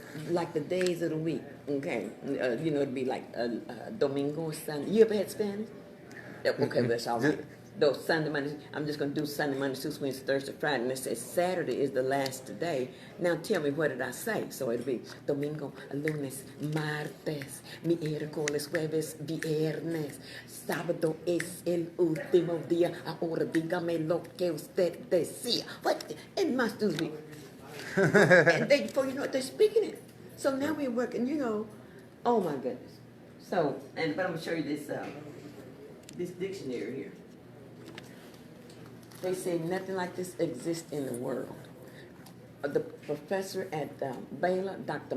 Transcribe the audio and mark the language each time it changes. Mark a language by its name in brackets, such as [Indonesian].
[English] like the days of the week, okay? It'd be like Domingo, Sunday. You ever had Spanish? Okay, that's all right. Those Sunday, Monday, I'm just going to do Sunday, Monday, Tuesday, Wednesday, Thursday, Friday, and it says Saturday is the last day. Now tell me, what did I say? So it'll be [Spanish] Domingo, Lunes, Martes, Miércoles, Jueves, Viernes, Sábado es el último día. Ahora dígame lo que usted decía. [English] What? And my students be, and they, before you know it, they're speaking it. So now we're working, oh my goodness. So, but I'm going to show you this dictionary here. They say nothing like this exists in the world. The professor at Baylor, Dr.